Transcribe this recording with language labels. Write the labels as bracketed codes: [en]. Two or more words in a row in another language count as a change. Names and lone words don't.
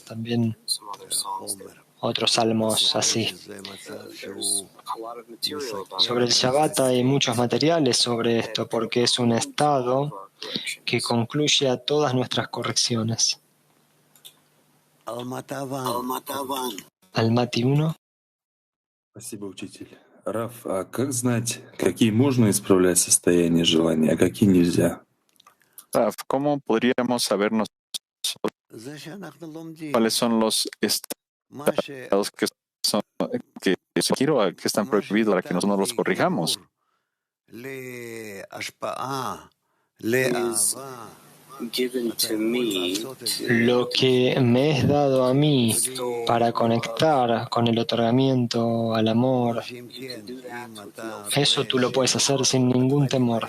[es] También otros salmos así. Sobre el Shabbat hay muchos materiales sobre esto porque es un estado que concluye a todas nuestras correcciones. Almaty 1. [ru] Спасибо, учитель. Раф, а как знать, какие можно исправлять состояние желания, а какие нельзя? [es] Raf, ¿cómo podríamos saber cuáles son los estados que están prohibidos para que nosotros no los corrijamos? Lo que me es dado a mí para conectar con el otorgamiento al amor, eso tú lo puedes hacer sin ningún temor.